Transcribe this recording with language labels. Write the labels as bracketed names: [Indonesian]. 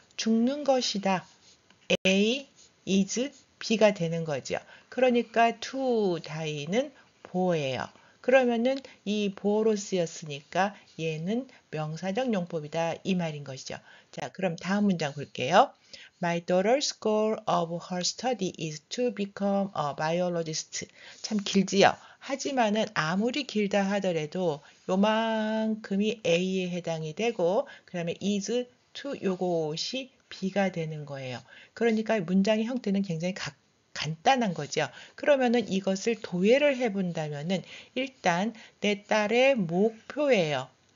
[Korean] 죽는 것이다. A is B가 되는 거죠. 그러니까 to die는 보어예요. 그러면은 이 보어로 쓰였으니까 얘는 명사적 용법이다 이 말인 것이죠. 자, 그럼 다음 문장 볼게요. [English] My daughter's goal of her study is to become a biologist. [Korean] 참 길지요. 하지만은 아무리 길다 하더라도 요만큼이 A에 해당이 되고 그 다음에 is to 요것이 B가 되는 거예요. 그러니까 문장의 형태는 굉장히 간단한 거죠. 그러면은 이것을 도예를 해본다면은 일단 내 딸의 목표예요.